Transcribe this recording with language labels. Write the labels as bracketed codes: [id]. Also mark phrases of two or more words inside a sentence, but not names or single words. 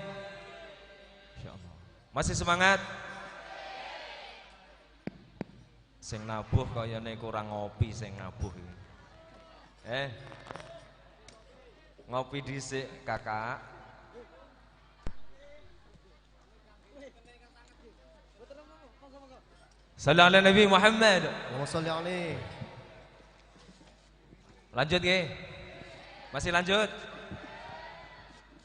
[id] Masih semangat? [jv] Sing nabuh kayane kurang ngopi sing nabuh. Ngopi dhisik, [id] Kakak. [ar] Sallallahu alaihi Nabi Muhammad. Allahumma shalli alaihi. [id] Lanjut nggih. Masih lanjut.